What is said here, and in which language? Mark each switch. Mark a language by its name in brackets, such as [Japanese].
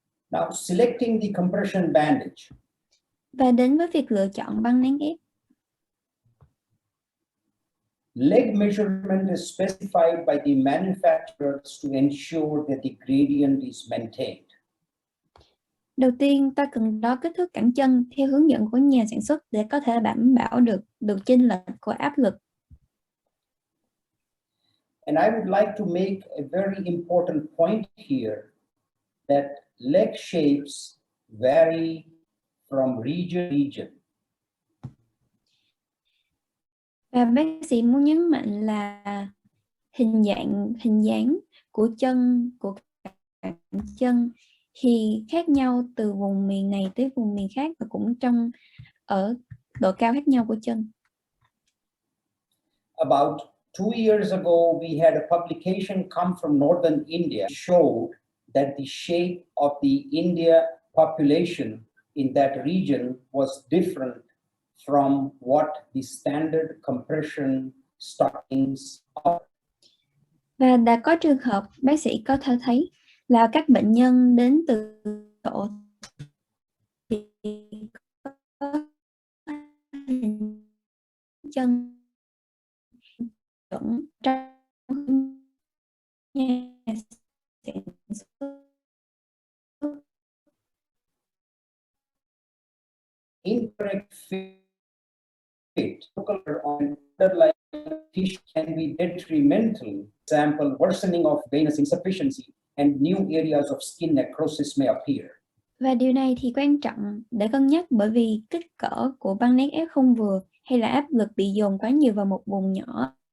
[English] Now, selecting the compression bandage. [Vietnamese] Và đến với việc lựa chọn băng nén ép. [English] Leg measurement is specified by the manufacturers to ensure that the gradient is maintained. [Vietnamese] Đầu tiên, ta cần đo kích thước cẳng chân theo hướng dẫn của nhà sản xuất để có thể đảm bảo được chênh lệch của áp lực. [English] And I would like to make a very important point here that leg shapes vary from region to region. [Vietnamese] Và bác sĩ muốn nhấn mạnh là hình dáng của cẳng chân thì khác nhau từ vùng miền này tới vùng miền khác và cũng ở độ cao khác nhau của chân. [English] About 2 years ago, we had a publication come from northern India showed that the shape of the India population in that region was different from what the standard compression stockings are. [Vietnamese] Và đã có trường hợp bác sĩ có thể thấy là các bệnh nhân đến từ độ thì có chân chuẩn trong nhà sản xuất. [English] Incorrect fit on underlying tissue can be detrimental. Example, worsening of venous insufficiency and new areas of skin necrosis may appear. [Vietnamese] Và điều này thì quan trọng để cân nhắc bởi vì kích cỡ của băng nén ép không vừa hay là áp lực bị dồn quá nhiều vào một vùng nhỏ